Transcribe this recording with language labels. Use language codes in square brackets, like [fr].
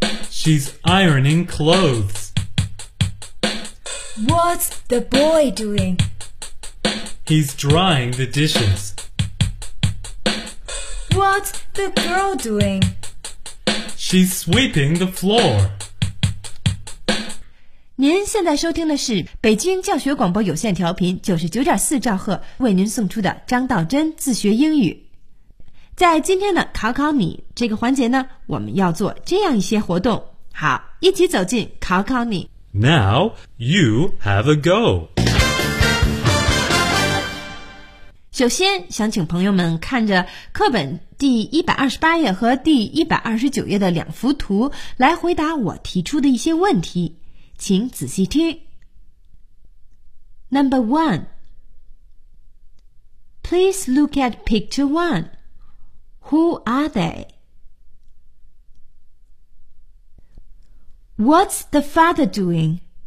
[en] She's ironing clothes. What's the boy doing? He's drying the dishes. What's the girl doing? She's sweeping the floor. [zh] 您现在收听的是北京教学广播有线调频99.4兆赫为您送出的张道真自学英语。在今天的考考你这个环节呢，我们要做这样一些活动。好，一起走进考考你。 [en] Now you have a go. [zh] 首先想请朋友们看着课本第128页和第129页的两幅图来回答我提出的一些问题，请仔细听。 [en] Number one, Please look at picture one. Who are they? What's the father doing?